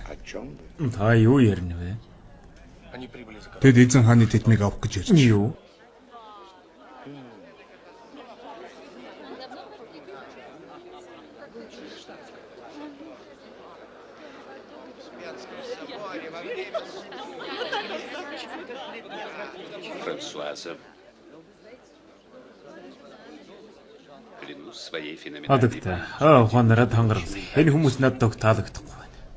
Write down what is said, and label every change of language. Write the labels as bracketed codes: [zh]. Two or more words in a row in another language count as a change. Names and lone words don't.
[mn] Та юу ярина вэ? [ru] Они прибыли за [mn] Тэд эзэн хааны тэтмийг авах гэж ирж. Юу? Франсуаза. [ru] Клянусь своей феноменальной [mn] Хадагтай. Ухаанараа тангаргалаа. Энэ хүмүүс надад таалагдахгүй байна.